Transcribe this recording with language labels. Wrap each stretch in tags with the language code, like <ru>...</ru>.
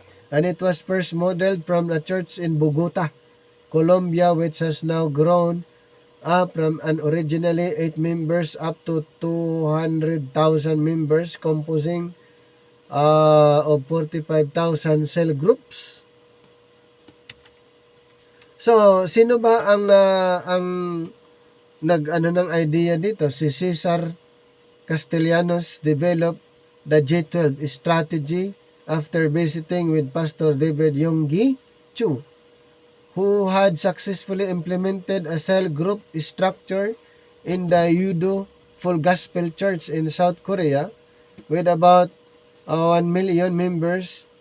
<en>And it was first modeled from a church in Bogota, Colombia, which has now grown up from an originally 8 members up to 200,000 members, composing of 45,000 cell groups.</en> <tl>So, sino ba ang ng idea dito?</tl> <en>Si Cesar Castellanos developed the J12 strategy after visiting with Pastor David Yonggi Chu, who had successfully implemented a cell group structure in the Yudo Full Gospel Church in South Korea with about 1 million members.</en>